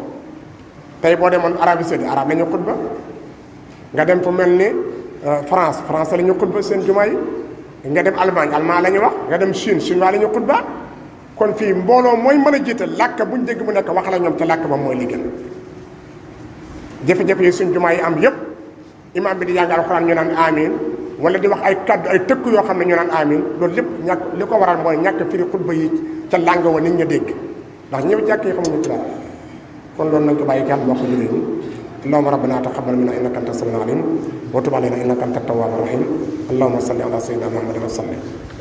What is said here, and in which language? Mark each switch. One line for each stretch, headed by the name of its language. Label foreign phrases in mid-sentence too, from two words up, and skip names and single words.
Wolof: tey boo demoon Arabie Saoudite arab la ñu xutba nga dem fu mel ni France la ñu xutba seen jumaa yi nga dem Allemagne allemand la ñu wax nga dem Chine chinois la ñu xutba kon fii mbooloo mooy mën a jiital làkk buñ dégg mu nekk wax la ñoom ca làkk ba mooy li gën jafe-jafe yi suñ jumaa yi am yépp imaam bi di jàng alxuraan ñu naan amin wala di wax ay kaddu ay tëkk yoo xam ne ñu naan amin loolu lépp ñàkk li ko waral mooy ñàkk firi xutba yi ca làng wa nit ña dégg ndax ñëw jàkk yi xamuñu ci dara kon loolu nañ ko bàyyi xel bokk jullit yi
Arabic: اللهم ربنا تقبل منا إنك أنت السميع العليم وتب علينا إنك أنت التواب الرحيم اللهم صل على سيدنا محمد وسلم